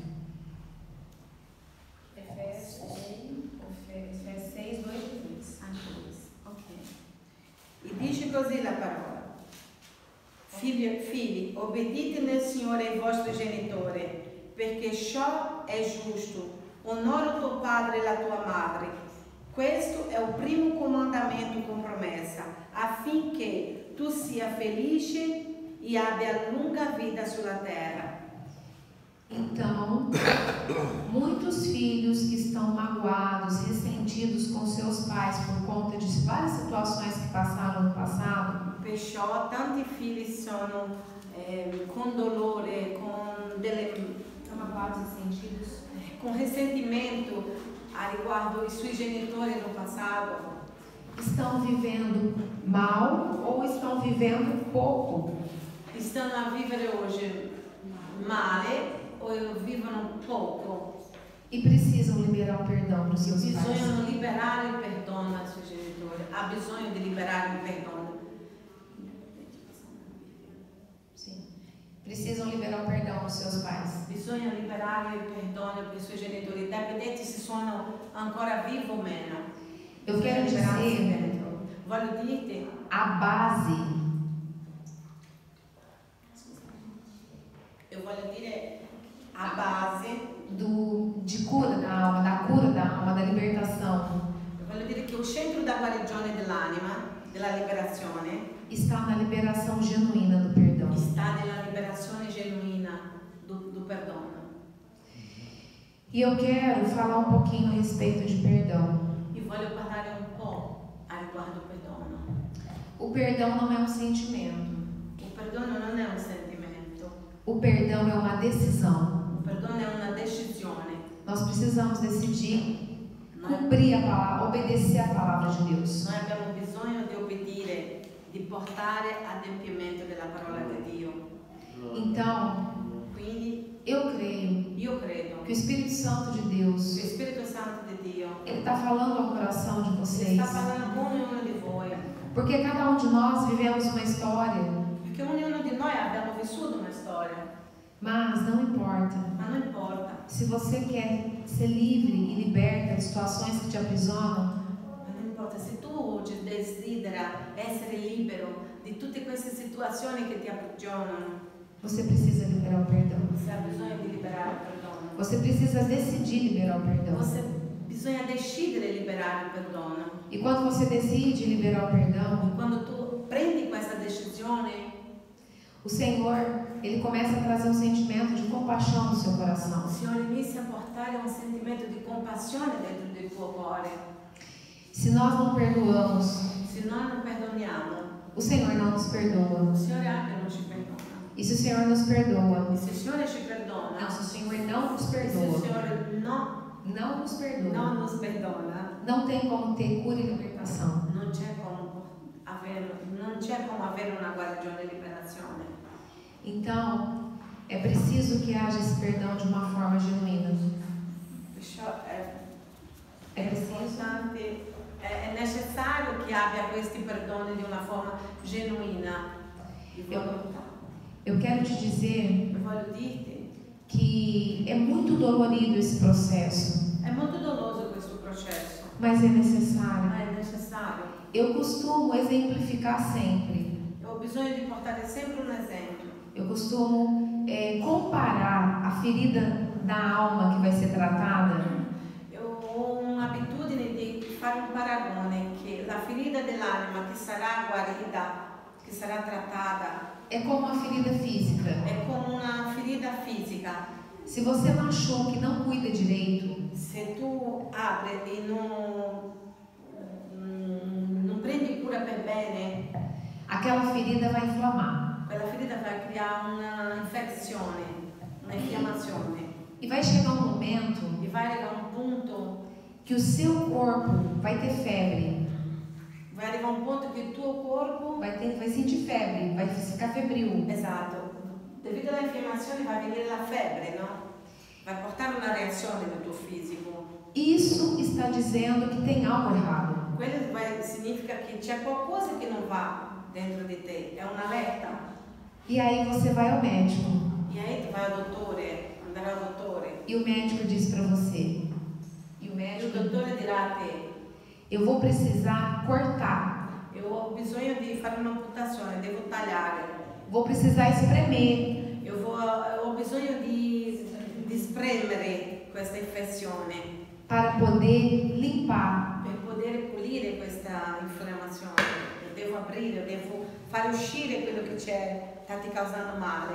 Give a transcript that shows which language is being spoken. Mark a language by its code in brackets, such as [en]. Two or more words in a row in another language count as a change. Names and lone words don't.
[pt] Efésios 6, 2 e 3. Ok. [it] E dice così la parola: Figli, obbedite nel Signore ai vostri genitori, perché ciò è giusto. Onora tuo padre e la tua madre. Questo è il primo comandamento con promessa, affinché tu sia felice e abbia lunga vita sulla terra. [pt] Então, muitos filhos que estão magoados, ressentidos com seus pais por conta de várias situações que passaram no passado, [it] perciò tanti figli sono con dolore, con delle [pt] magoados e sentidos? com ressentimento [it] a riguardo i suoi genitori no passato, [pt] Estão vivendo mal ou estão vivendo pouco? [it] stanno a vivere oggi male o vivono poco. [pt] E precisam liberar o perdão para os seus pais. [it] Bisogna liberare il perdono ai suoi genitori, ha bisogno di liberare il perdono. [pt] Sim. Precisam liberar o perdão para os seus pais. [it] Bisogna liberare il perdono per i suoi genitori, indipendente se sono ancora vivi o meno. [pt] Eu quero dizer [it] Voglio dirti, [pt] a base [it] eu voglio dire a base, [pt] de cura da alma, da libertação, [it] eu voglio dire che il centro da guarigione dell'anima, della liberazione, [pt] está na liberação genuína do perdão. [it] sta nella liberazione genuina do perdono. [pt] E eu quero falar um pouquinho a respeito de perdão. [it] E voglio parlare un po' a riguardo del perdono. [pt] O perdão não é um sentimento. [it] Il perdono non è un sentimento, [pt] O perdão é uma decisão. [it] il perdono è una decisione. [pt] Nós precisamos decidir cumprir a palavra, obedecer a palavra de Deus. [it] Noi abbiamo bisogno di obbedire, di portare adempimento della parola di Dio. [pt] Então, [it] Quindi [pt] eu creio [it] io credo [pt] que o Espírito Santo de [it] che [pt] Deus, [it] lo Spirito Santo di Dio [pt] ele está falando ao coração de vocês. [it] sta parlando con ognuno di voi, [pt] Porque cada um de nós vivemos uma história, [it] perché ognuno di noi abbiamo vissuto una storia, [pt] mas não importa. [it] ma non importa. [pt] Se você quer ser livre e liberta de situações que te aprisionam, [it] Ma non importa, se tu oggi desidera essere libero di tutte queste situazioni che ti aprigionano, [pt] você precisa liberar o perdão. [it] você ha bisogno di liberare il perdono. [pt] Você precisa decidir liberar o perdão. [it] Bisogna decidere di liberare il perdono. [pt] E quando você decide liberar o perdão, [it] Quando tu prendi questa decisione, [pt] o Senhor, ele começa a trazer um sentimento de compaixão no seu [it] il [pt] coração. [it] Signore inizia a portare un sentimento di compassione dentro del tuo cuore. [pt] Se nós não perdoamos, [it] Se noi non perdoniamo, [pt] o Senhor não nos perdoa. [it] il Signore anche non ci perdona. [pt] E se o Senhor nos perdoa, [it] E se il Signore ci perdona, [pt] não, se o Senhor não nos [it] e se il [pt] perdoa, [it] Signore [pt] não nos perdoa, [it] non nos perdona, [pt] não tem como ter cura e libertação. [it] non c'è come avere una guarigione e liberazione. [pt] Então, é preciso que haja esse perdão de uma forma genuína. [it] Perciò [pt] É preciso. [it] importante, è necessario che abbia questi perdoni di una forma genuina di volontà. [pt] Eu quero te dizer [it] Voglio dirti, [pt] que é muito dolorido esse processo, [it] è molto doloroso questo processo, [pt] mas é necessário. [it] ma è necessario. [pt] Eu costumo exemplificar sempre. [it] Ho bisogno di portare sempre un esempio. [pt] Eu costumo comparar a ferida da alma que vai ser tratada [it] Io ho un'abitudine di fare un paragone che la ferita dell'anima che sarà guarita, che sarà trattata, [pt] é como uma ferida física. [it] è come una ferita fisica. [pt] Se você machuca e não cuida direito, [it] Se tu apri e non prendi cura per bene, [pt] aquela ferida vai inflamar. [it] quella ferita va a creare un'infezione, un'infiammazione. [pt] E vai chegar um momento [it] E vai arrivare a un punto, [pt] que o seu corpo vai ter febre, [it] vai arrivare a un punto che il tuo corpo, [pt] vai sentir febre, vai ficar febril. [it] esatto, devido all'infiammazione va a venire la febbre, no? Vai a portare una reazione nel tuo fisico. [pt] Isso está dizendo que tem algo errado. [it] Quello significa che c'è qualcosa che non va dentro di te, è un'allerta. [pt] E aí você vai ao médico. [it] E aí tu vai al dottore, andare al dottore. [pt] E o médico diz para você. E o [it] E il [pt] médico, [it] dottore dirà a te, [pt] eu vou precisar cortar. [it] io ho bisogno di fare un'amputazione, devo tagliare. [pt] Vou precisar espremer. [it] Ho bisogno di spremere questa infezione [pt] Para poder limpar. [it] per poter pulire questa infiammazione. Devo aprire, devo fare uscire quello che sta ti causando male.